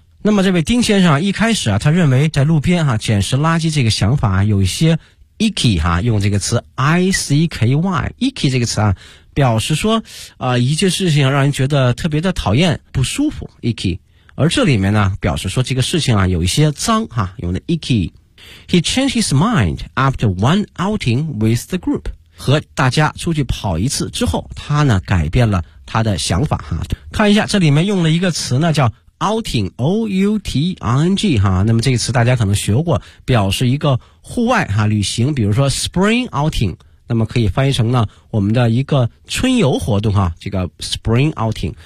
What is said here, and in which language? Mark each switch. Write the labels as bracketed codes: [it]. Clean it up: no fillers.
[zh] 那么这位丁先生啊，一开始啊，他认为在路边啊捡拾垃圾这个想法啊有一些 icky 哈、啊，用这个词 I C K Y icky 这个词啊，表示说一件事情让人觉得特别的讨厌不舒服 icky。而这里面呢，表示说这个事情啊有一些脏哈、啊，用的 icky。 [en] He changed his mind after one outing with the group。 [zh] 和大家出去跑一次之后，他呢改变了他的想法哈、啊。看一下这里面用了一个词呢叫。 outing O U T I N G 哈，那么这个词大家可能学过，表示一个户外哈旅行，比如说 spring outing， 那么可以翻译成呢我们的一个春游活动哈，这个 spring outing。